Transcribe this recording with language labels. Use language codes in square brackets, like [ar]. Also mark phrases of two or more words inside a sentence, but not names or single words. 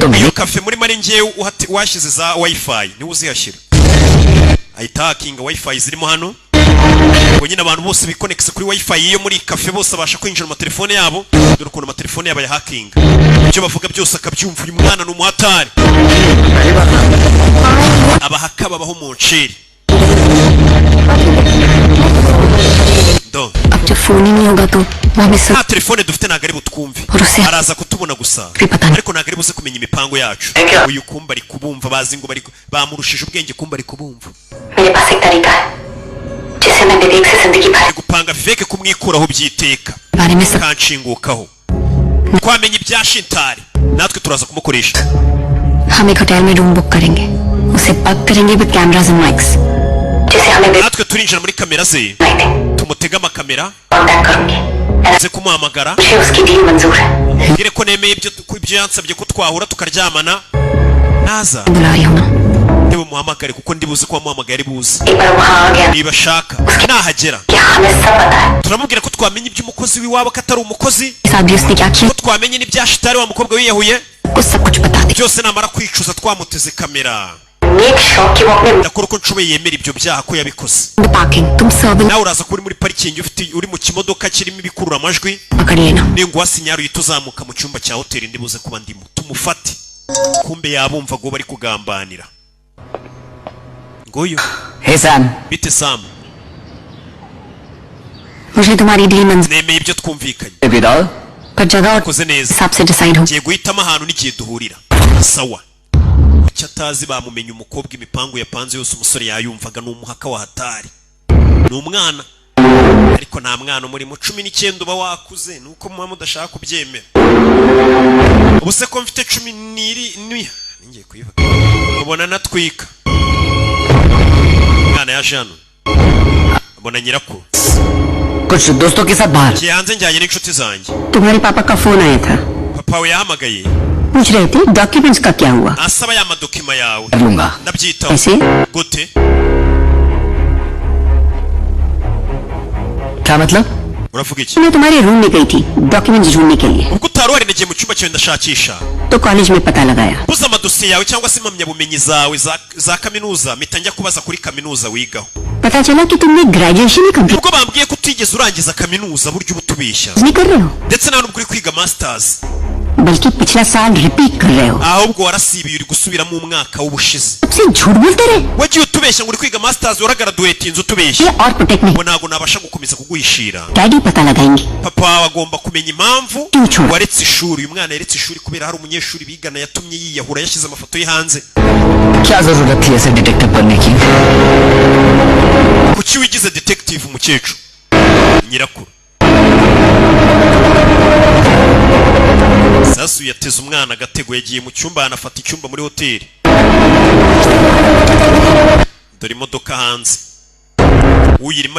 [rw] iyo [hi] नहीं [rw] cafe muri mari ngewe washyize za wifi niwe uzihashyira ahita hakinga wifi zirimo hano ngo nyine abantu bose bikonekise kuri wifi iyo muri cafe bose abasha kwinjira mu telefone yabo dore ukuntu amatelefone yabo yahakinga ibyo bavuga byose akabyumva uyu mwana ni umuhatari abahaka babaho mu nceri [hi] अब जब फोन ही नहीं होगा तो वो हमें सब [rw] nta telefone dufite ntabwo ari butwumve Uruse. araza kutubona gusa Twipatane. ariko ntabwo ari buze kumenya imipango yacu uyu kumba ari kubumva bazi ngo bamurushije ubwenge kumba ari kubumva [hi] मेरे पास एक तरीका है जिससे मैं विवेक से जिंदगी भर [rw] ari gupanga Vivek kumwikuraho byiteka [hi] बारे में सब [rw] kanshingukaho twamenye ibya Shintari natwe turaza kumukoresha [hi] हम एक होटल में रूम बुक करेंगे उसे पक करेंगे [en] with cameras and mics [hi] जिसे हमें विवेक [rw] natwe turinjira muri kamera ze [hi] नहीं थे [rw] tumutega amakamera [hi] कॉन्टैक्ट करूंगी [rw] nze kumuhamagara [hi] मुझे उसकी डील मंजूर है [rw] ngire ko nemeye ibyo yansabye ko twahura tukaryamana naza [hi] बुला रही हूँ ना [rw] niba muhamagare kuko ndibuze ko wamuhamagaye ari buze [hi] एक बार वहाँ आ गया [rw] niba ashaka nahagera [hi] क्या हमें सब पता है [rw] turamubwira ko twamenye iby'umukozi w'iwabo ko atari umukozi [hi] साथ भी उसने क्या किया [rw] ko twamenye n'ibya Shitari wa mukobwa wiyahuye [hi] कुछ सब कुछ बता दे [rw] byose namara kwicuza twamuteze kamera [en] make sure [hi] कि वो अपने [rw] ndakora uko nshoboye yemera ibyo byaha ko yabikoze [hi] पार्किंग तुम सर्विल [rw] nawe uraza kuba uri muri parikingi uri mu kimodoka kirimo ibikurura amajwi [hi] पकड़ लेना [rw] ninguha sinyari uhita uzamuka mu cyumba cya hoteli ndibuze kuba ndimo tumufate kumbe yabumva ngo bari kugambanira ngoyo [en] Hey Sam, [rw] bite Sam [hi] मुझे तुम्हारी डील मंजूर [rw] nemeye ibyo twumvikanye [en] baby doll. [hi] पर जगह और [rw] koze neza [hi] हिसाब से डिसाइड हो [rw] ngiye guhitamo ahantu n'igihe duhurira sawa icyo atazi bamumenye umukobwa imipango yapanze yose umusore yayumvaga ni umuhaka wa hatari ni umwana ariko nta mwana umuri mu 19 uba wakuze nuko muba mudashaka kubyemera ubu se ko mfite 12 ngiye kwivuga ubona natwika mwana ya Jean abona nyirakuru [hi] कुछ दोस्तों के साथ बाहर [rw] ngiye hanze njyanye n'inshuti zanjye [hi] तुम्हारे पापा का फोन आया था [rw] papa we yahamagaye [hi] पूछ रहे थे डॉक्यूमेंट्स का क्या हुआ [rw] asaba ya madokima yawe [hi] कर लूंगा [rw] ndabyitaho [hi] ऐसे [rw] gute [hi] क्या मतलब [rw] uravuga iki [hi] मैं तुम्हारे रूम में गई थी डॉक्यूमेंट्स ढूंढने के लिए [rw] ubwo utari wari nagiye mu cyumba cyawe ndashakisha [hi] तो कॉलेज में पता लगाया [rw] buza amadosiye yawe cyangwa se impamyabumenyi zawe za kaminuza mpita njya kubaza kuri kaminuza wigaho [hi] पता चला कि तुमने ग्रेजुएशन ही कंप्लीट [rw] ubwo bambwiye ko utigeze urangiza kaminuza buryo uba utubeshya [hi] नहीं कर रहे हो [rw] ndetse nta nubwo uri kwiga masters [hi] बल्कि पिछला साल रिपीट कर रहे हो। [rw] ahubwo warasibiye uri gusubiramo umwaka w'ubushize [hi] सबसे झूठ बोलते रहे। [rw] wagiye utubeshya ngo uri kwiga masters waragraduatinze utubeshya [hi] ये और प्रोटेक्ट नहीं। [rw] ngo ntago nabasha gukomeza kuguhishira [hi] डैडी पता लगाएंगे। [rw] papa wawe agomba kumenya impamvu [hi] क्यों छोड़ा? [rw] waretse ishuri uyu mwana yaretse ishuri kubera hari umunyeshuri bigana yatumye yiyahura yashyize amafoto ye hanze [hi] क्या जरूरत थी ऐसे डिटेक्टिव बनने की? [rw] kuki wigize detective umukecuru nyirakuru sasu yateze umwana agatego yagiye mu cyumba anafata icyumba muri hoteli dore imodoka hanze uyirimo